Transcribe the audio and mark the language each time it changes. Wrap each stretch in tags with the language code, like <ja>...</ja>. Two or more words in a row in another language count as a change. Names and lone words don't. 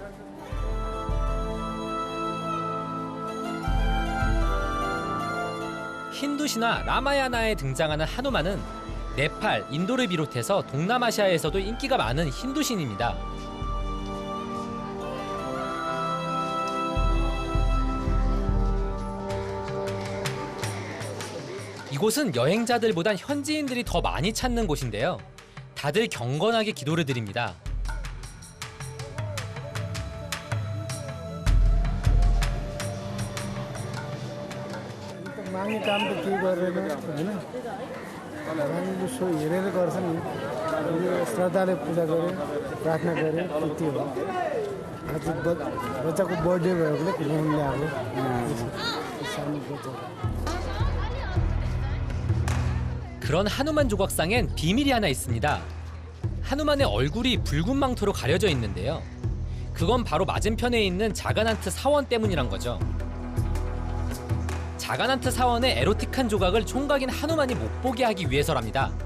<ko>힌두 신화 라마야나에 등장하는 하누만은 네팔, 인도를 비롯해서 동남아시아에서도 인기가 많은 힌두 신입니다. 이곳은 여행자들보단 현지인들이 더 많이 찾는 곳인데요. 다들 경건하게 기도를 드립니다.</ko> <ne>माग्ने काम त केही गरेन होइन हामीले सो हेरेर गर्छ नि श्रद्धाले पूजा गरे प्रार्थना गरे त्यति हो आज बच्चाको बर्थडे भएको घुमाउनु ल्याएको सानो बच्चा</ne> <ko>그런 하누만 조각상엔 비밀이 하나 있습니다. 하누만의 얼굴이 붉은 망토로 가려져 있는데요. 그건 바로 맞은편에 있는 자가난트 사원 때문이란 거죠. 자가난트 사원의 에로틱한 조각을 총각인 하누만이 못 보게 하기 위해서랍니다.</ko>